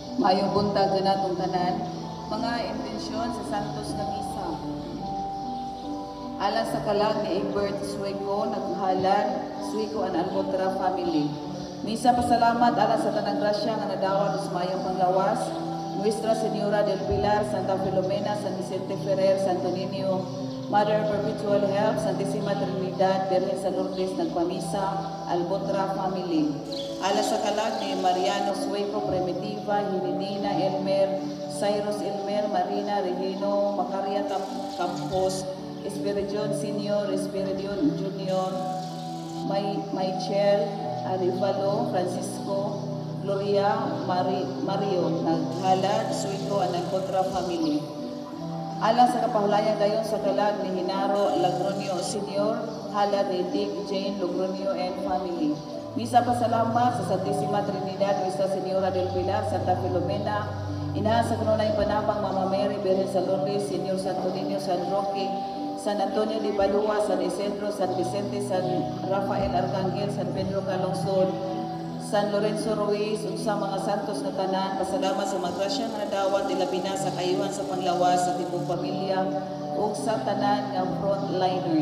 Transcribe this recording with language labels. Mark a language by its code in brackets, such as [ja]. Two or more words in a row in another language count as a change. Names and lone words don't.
[ceb] Maayong buntag kanatong tanan. Mga intensyon sa Santos nga Misa. Alang sa kalag ni Egbert Sueco, naghalan Sueco and Albotra family. Misa pasalamat alang sa tanang grasya nga nadawat sa mayong panglawas. Nuestra Señora del Pilar, Santa Filomena, San Vicente Ferrer, Santo Niño, Mother Perpetual Help, Santissima Trinidad, Virgen San Lourdes, nagpamisa, Albotra family. Ala sa kalag ni Mariano Sueco, Primitiva, Hilinina Elmer, Cyrus Elmer, Marina Regino, Macaria Campos, Espiridion Senior, Espiridion Junior, Michael Arivalo, Francisco, Gloria Mario, naghalad, Sueco, and Albotra family. Alang sa kapahulayan gayon sa kalag ni Hinaro Lagronio Senior, halad ni Dick Jane Logronio and family. Misa pasalamat sa Santissima Trinidad, Nuestra Señora del Pilar, Santa Filomena, Inahan sa kanunay panabang Mama Mary, Virgen San Lourdes, Señor Santo Niño, San Roque, San Antonio de Padua, San Isidro, San Vicente, San Rafael Arcangel, San Pedro Calungsod, San Lorenzo Ruiz, sa mga santos na tanan, pasalamat sa magrasya nga nadawat ilabi na sa kayuhan sa panglawas sa tibong pamilya ug sa tanan nga frontliners.